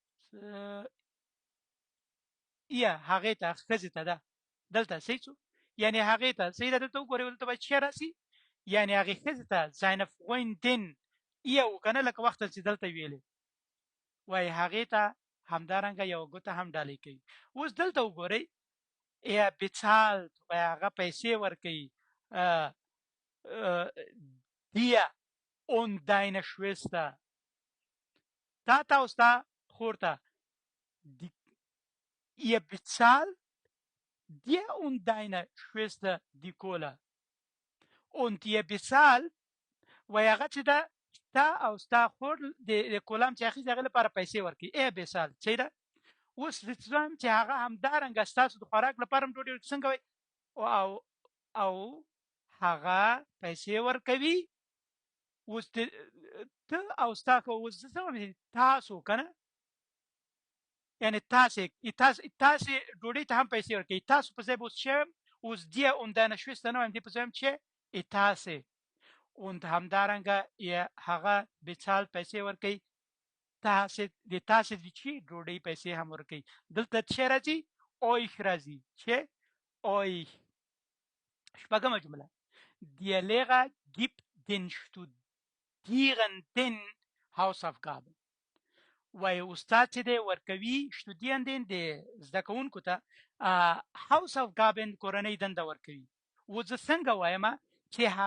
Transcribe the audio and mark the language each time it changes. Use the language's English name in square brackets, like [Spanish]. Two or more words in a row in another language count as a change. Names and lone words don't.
[Pashto] یا هغې ته ښځې ته ده دلته صحیح څو یعنې هغې ته صحیح ده دلته وګورئ دلته باید څه راسي یعنې هغې ښځې ته [German] seine Freundin [Pashto] یا که نه لکه وخت چې دلته ویلې وایي هغې ته همدارنګه یوه ګوته هم ډالۍ کوي اوس دلته وګورئ bezahlt وایي هغه پیسې ورکوي [German] dir und deine Schwester [Pashto] تا ته او ستا خور ته [German] ihr bezahlt dir und deine Schwester die Kohle und ihr bezahlt [Pashto] وایي هغه چې ده ستا او ستا خور د کولام چې اخیستي هغې لپاره پیسې ورکوي bezahlt صحیح ده اوس زم چې هغه همدارنګه ستاسو د خوراک لپاره هم ډوډۍ څنګه وایي او هغه پیسې ورکوي اوس ته او ستا اوس زه څنګه تاسو که نه یعنې تاسې ډوډۍ ته هم پیسې ورکوي تاسو په ځای به اوس څه اوس [German] dir und deine Schwester [Pashto] نه وایم دې په ځای هم چې تاسې und همدارنګه هغه bezahlt پیسې ورکوي تاسې د تاسې د چې ډوډۍ پیسې هم ورکوي دلته څه راځي euch راځي چې euch شپږمه جمله [German] der Lehrer gibt den Studierenden Hausaufgaben [Pashto] وایي استاد چې دی ورکوي شتودیندن د زده کوونکو ته Hausaufgaben کورنۍ دنده ورکوي اوس زه څنګه وایم چې